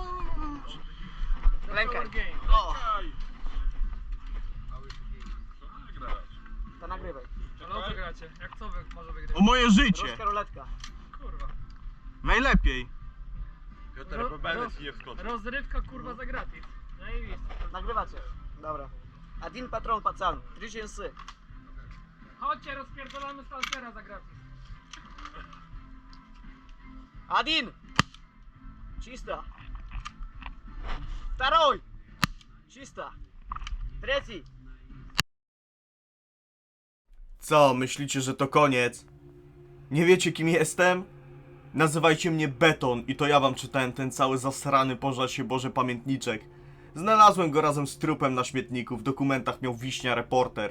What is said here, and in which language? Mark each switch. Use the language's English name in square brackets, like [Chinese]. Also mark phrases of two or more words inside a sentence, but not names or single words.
[Polish] Klękaj. O. To nagrywaj. No co gracie? Jak co wy może wygrać? O moje życie. Ruska ruletka. Kurwa. Najlepiej. Rozrywka kurwa za gratis. Zajebiście. Nagrywacie. Dobra. [Russian] Один патрон, пацан. 3 шансы. [Polish] Chodźcie, rozpierdolamy stalkera za gratis. [Russian] Один. Чисто. Второй. Чисто. Третий. [Polish] Co, myślicie, że to koniec? Nie wiecie, kim jestem? Nazywajcie mnie Beton i to ja wam czytałem ten cały zasrany pożal się Boże pamiętniczek. Znalazłem go razem z trupem na śmietniku, w dokumentach miał Wiśnia reporter.